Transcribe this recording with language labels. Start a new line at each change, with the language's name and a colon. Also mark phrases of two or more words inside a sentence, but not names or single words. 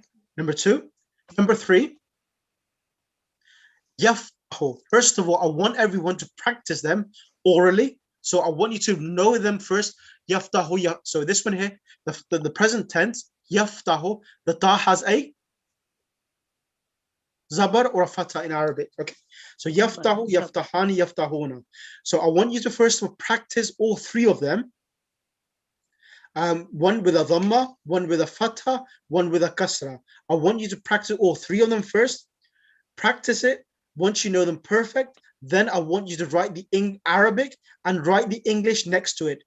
English: Number 2. Number 3. Yaftahu. First of all, I want everyone to practice them orally. So I want you to know them first. Yaftahu. So this one here, the present tense, yaftahu, the ta has a zabar or a fatha in Arabic. Okay. So
Arabic: يَفْتَحُ، يَفْتَحَانِ، يَفْتَحُونَ.
English: So I want you to first of all practice all 3 of them. One with a dhamma, one with a fatha, one with a kasra. I want you to practice all 3 of them first. Practice it. Once you know them perfect, then I want you to write the Arabic and write the English next to it.